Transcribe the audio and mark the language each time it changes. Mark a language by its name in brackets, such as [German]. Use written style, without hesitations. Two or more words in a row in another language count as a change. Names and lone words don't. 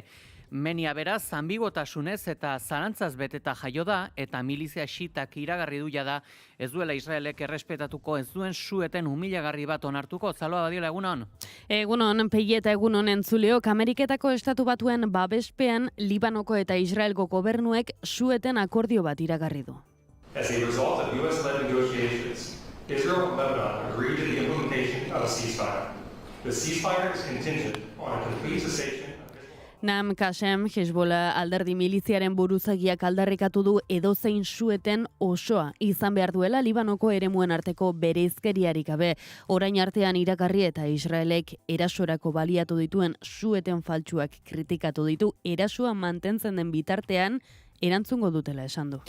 [Basque] Menia beraz, anbigotasunez eta zalantzaz beteta jaio da, eta milizia xiitak iragarri du jada, ez duela Israelek errespetatuko ez duen su-eten humilagarri bat onartuko. Zaloa badiola, egunon? Egunon, Pegi eta egunon entzuleok, Ameriketako Estatu Batuen babespean Libanoko eta Israelgo gobernuek su-eten akordio bat iragarri du. [English] As a result of U.S.-led negotiations, Israel and Lebanon agreed to the implementation of a ceasefire. The ceasefire is contingent on a complete cessation. [Basque] Naam Kasem, Hezbollah alderdi miliziaren buruzagiak aldarrikatu du edozein su-eten osoa izan behar duela Libanoko eremuen arteko bereizkeriarik gabe. Orain artean iragarri eta Israelek erasorako baliatu dituen su-eten faltsuak kritikatu ditu, erasoa mantentzen den bitartean erantzungo dutela esan du.